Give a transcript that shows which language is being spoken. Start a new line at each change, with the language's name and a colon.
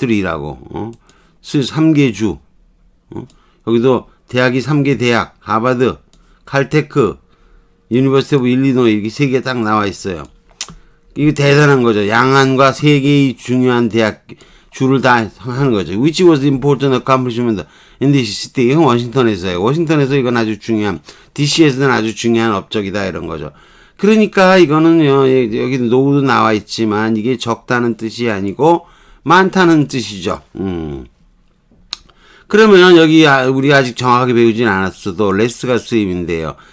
Korean: 3라고 3개 주 여기도 대학이 3개 대학 하버드, 칼테크, 유니버시티 오브 일리노이 이렇게 3개 딱 나와 있어요. 이거 대단한 거죠. 양안과 3개의 중요한 대학 주를 다 하는 거죠.
English: Which was important accomplishment in this city.
Korean: 이건 워싱턴에서요. 워싱턴에서 이건 아주 중요한, DC에서는 아주 중요한 업적이다 이런 거죠. 그러니까 이거는요, 여기 노도 나와 있지만 이게 적다는 뜻이 아니고 많다는 뜻이죠. 그러면 여기 우리 아직 정확하게 배우진 않았어도 레스가 수입인데요.